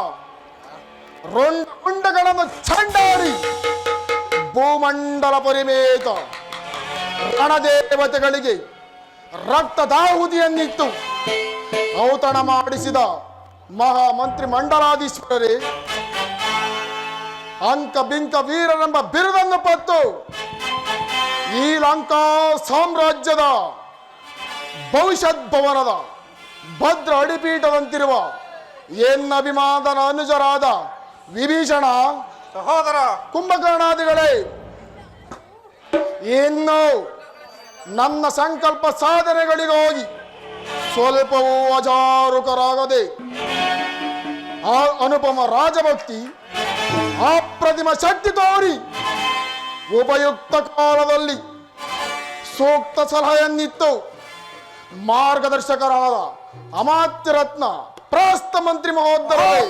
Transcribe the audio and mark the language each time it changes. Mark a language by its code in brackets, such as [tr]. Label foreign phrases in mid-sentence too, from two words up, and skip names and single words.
[kn] ರುಂಡಗಳನ್ನು ಚಂಡಾಡಿ ಭೂಮಂಡಲ ಪರಿಮೇತ ರಣದೇವತೆಗಳಿಗೆ ರಕ್ತದಾಹುತಿಯನ್ನಿತ್ತು ಔತಣ ಮಾಡಿಸಿದ ಮಹಾಮಂತ್ರಿ ಮಂಡಲಾಧೀಶ್ವರರೇ ಅಂಕ ಬಿಂಕ ವೀರರೆಂಬ ಬಿರುದನ್ನು ಪತ್ತು ಈ ಲಂಕಾ ಸಾಮ್ರಾಜ್ಯದ ಭವಿಷ್ಯತ್ ಭವನದ ಭದ್ರ ಅಡಿಪೀಠದಂತಿರುವ ಎನ್ನಭಿಮಾನದ ಅನುಜರಾದ ವಿಭೀಷಣ ಸಹೋದರ ಕುಂಭಕರ್ಣಾದಿಗಳೇ ಇನ್ನು ನನ್ನ ಸಂಕಲ್ಪ ಸಾಧನೆಗಳಿಗಾಗಿ ಸ್ವಲ್ಪವೂ ಅಜಾರುಕರಾಗದೆ ಆ ಅನುಪಮ ರಾಜಭಕ್ತಿ ಅಪ್ರತಿಮ ಶಕ್ತಿ ತೋರಿ ಉಪಯುಕ್ತ ಕಾಲದಲ್ಲಿ ಸೂಕ್ತ ಸಲಹೆಯನ್ನಿತ್ತು ಮಾರ್ಗದರ್ಶಕರಾದ ಅಮಾತ್ಯ ರತ್ನ ಪ್ರಾಸ್ತ ಮಂತ್ರಿ ಮಹೋದರ